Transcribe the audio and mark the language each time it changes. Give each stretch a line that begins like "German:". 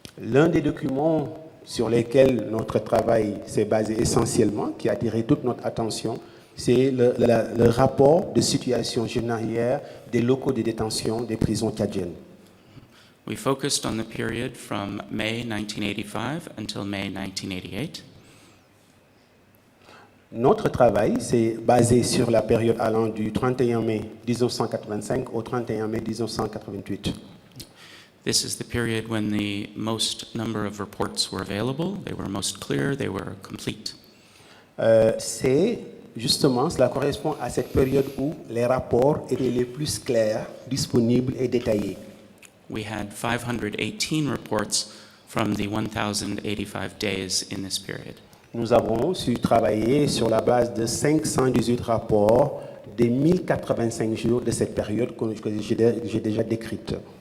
French: L'un des documents sur lesquels notre travail s'est basé essentiellement, qui a attiré toute notre attention, c'est le rapport de situation journalière des locaux de détention des prisons tchadiennes.
English: We focused on the period from May 1985 until May 1988.
French: Notre travail s'est basé sur la période allant du 31 mai 1985 au 31 mai 1988.
English: This is the period when the most number of reports were available. They were most clear, they were complete.
French: Cela correspond à cette période où les rapports étaient les plus clairs, disponibles et détaillés.
English: We had 518 reports from the 1,085 days in this period.
French: Nous avons su travailler sur la base de 518 rapports des 1085 jours de cette période que j'ai déjà décrite.